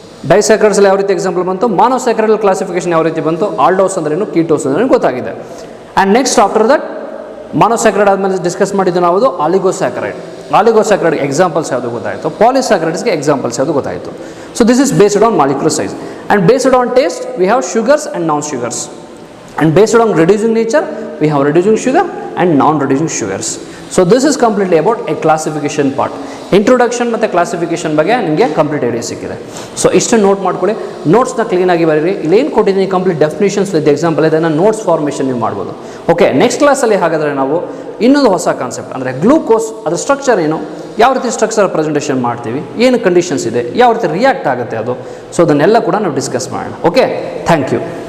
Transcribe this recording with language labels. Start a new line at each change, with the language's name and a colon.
Kannada: ಡೈಸ್ಯಾಕ್ರೈಡ್ಸ್ ಯಾವ ರೀತಿ ಎಕ್ಸಾಂಪಲ್ ಬಂತು, ಮಾನೋಸ್ಯಾಕ್ರೈಡಲ್ ಕ್ಲಾಸಿಫಿಕೇಶನ್ ಯಾವ ರೀತಿ ಬಂತು, ಆಲ್ಡೋಸ್ ಅಂದ್ರೇನು, ಕೀಟೋಸ್ ಅಂದ್ರೇನು ಗೊತ್ತಾಗಿದೆ. ಆ್ಯಂಡ್ ನೆಕ್ಸ್ಟ್ ಆಫ್ಟರ್ ದಟ್ ಮಾನೋಸ್ಯಾಕ್ರೈಡ್ ಆದಮೇಲೆ ಡಿಸ್ಕಸ್ ಮಾಡಿದ್ದು ನಾವು ಆಲಿಗೋಸ್ಯಾಕ್ರೈಡ್. ಆಲಿಗೋಸ್ಯಾಕ್ರೈಡ್ ಎಕ್ಸಾಂಪಲ್ಸ್ ಯಾವುದು ಗೊತ್ತಾಯಿತು, ಪಾಲಿಸ್ಯಾಕ್ರೈಡ್ಸ್ಗೆ ಎಕ್ಸಾಂಪಲ್ಸ್ ಯಾವುದು ಗೊತ್ತಾಯಿತು.
English: So this is based on molecular size and based on taste we have sugars and non sugars. And based on reducing nature, we have reducing sugar and non-reducing sugars. So this is completely about a classification part.
Kannada: Introduction ಮತ್ತು classification ಬಗ್ಗೆ ನಿಮಗೆ complete idea ಸಿಕ್ಕಿದೆ. So ಇಷ್ಟು note ಮಾಡ್ಕೊಳ್ಳಿ, ನೋಟ್ಸ್ನ ಕ್ಲೀನಾಗಿ ಬರೀರಿ. ಇಲ್ಲೇನು ಕೊಟ್ಟಿದ್ದೀನಿ ಕಂಪ್ಲೀಟ್ ಡೆಫಿನೇಷನ್ಸ್ ವಿತ್ ಎಕ್ಸಾಂಪಲ್ ಇದನ್ನು ನೋಟ್ಸ್ ಫಾರ್ಮೇಷನ್ ನೀವು ಮಾಡ್ಬೋದು. ಓಕೆ, ನೆಕ್ಸ್ಟ್ ಕ್ಲಾಸಲ್ಲಿ ಹಾಗಾದರೆ ನಾವು ಇನ್ನೊಂದು ಹೊಸ ಕಾನ್ಸೆಪ್ಟ್ ಅಂದರೆ ಗ್ಲೂಕೋಸ್, ಅದರ ಸ್ಟ್ರಕ್ಚರ್ ಏನು, ಯಾವ ರೀತಿ ಸ್ಟ್ರಕ್ಚರ್ ಪ್ರೆಸೆಂಟೇಷನ್ ಮಾಡ್ತೀವಿ, ಏನು ಕಂಡೀಷನ್ಸ್ ಇದೆ, ಯಾವ ರೀತಿ ರಿಯಾಕ್ಟ್ ಆಗುತ್ತೆ ಅದು, ಸೊ ಅದನ್ನೆಲ್ಲ ಕೂಡ ನಾವು ಡಿಸ್ಕಸ್ ಮಾಡೋಣ. Okay, thank you.